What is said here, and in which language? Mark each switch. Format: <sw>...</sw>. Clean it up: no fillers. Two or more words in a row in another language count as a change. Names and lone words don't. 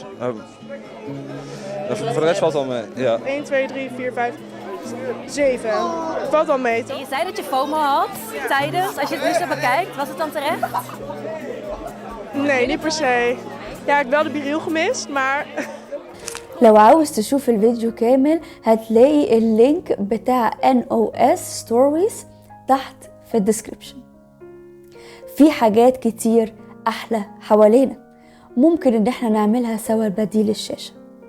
<nl>Voor de rest valt het wel mee, ja. 1, 2, 3, 4, 5, 7. Het valt wel mee, toch? Je zei dat je FOMO had tijdens, als je het nu zo bekijkt, was het dan terecht? Nee, niet per se. Ja, ik heb wel de biriel gemist, maar...</nl> <ar>لو عاوز تشوف الفيديو كامل هتلاقي اللينك بتاع NOS Stories تحت في الديسكريبشن. في حاجات كتير أحلى حوالينا ممكن إن احنا نعملها سوا بديل الشاشة.</ar>